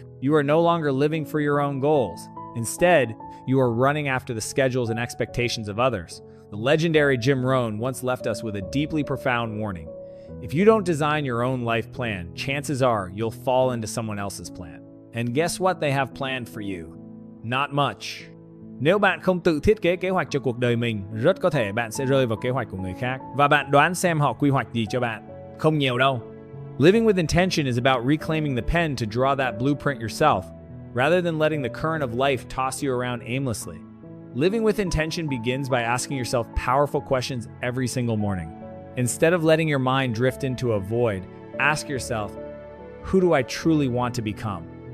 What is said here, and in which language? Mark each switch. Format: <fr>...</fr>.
<en>You are no longer living for your own goals. Instead, you are running after the schedules and expectations of others. The legendary Jim Rohn once left us with a deeply profound warning. If you don't design your own life plan, chances are you'll fall into someone else's plan. And guess what they have planned for you? Not much.</en> <vi>Nếu bạn không tự thiết kế kế hoạch cho cuộc đời mình, rất có thể bạn sẽ rơi vào kế hoạch của người khác. Và bạn đoán xem họ quy hoạch gì cho bạn? Không nhiều đâu.</vi> <en>Living with intention is about reclaiming the pen to draw that blueprint yourself, rather than letting the current of life toss you around aimlessly. Living with intention begins by asking yourself powerful questions every single morning. Instead of letting your mind drift into a void, ask yourself, who do I truly want to become?</en>